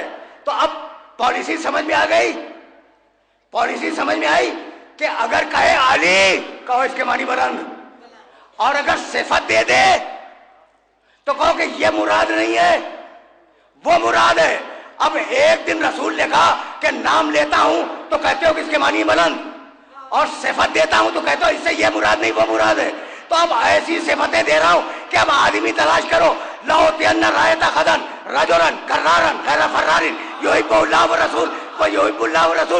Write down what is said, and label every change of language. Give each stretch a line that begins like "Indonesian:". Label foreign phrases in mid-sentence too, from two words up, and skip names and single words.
Hindi: तो अब पॉलिसी समझ में आ गई, पॉलिसी समझ में आई कि अगर कहे अली कहो इसके मानी बुलंद, और अगर सिफत दे दे तो कहो कि ये मुराद नहीं है, वो मुराद है। अब एक दिन रसूल ने कहा कि नाम लेता हूं तो कहते हो कि इसके मानी बुलंद, और सिफत देता हूं तो कहते हो इससे ये मुराद नहीं वो मुराद है। तो अब ऐसी सिफतें दे रहा हूं कि अब आदमी तलाश करो।
Arabic: لأعطين الراية غدا رجلا كرارا غير فرار يحب الله ورسوله و يحبه الله ورسوله.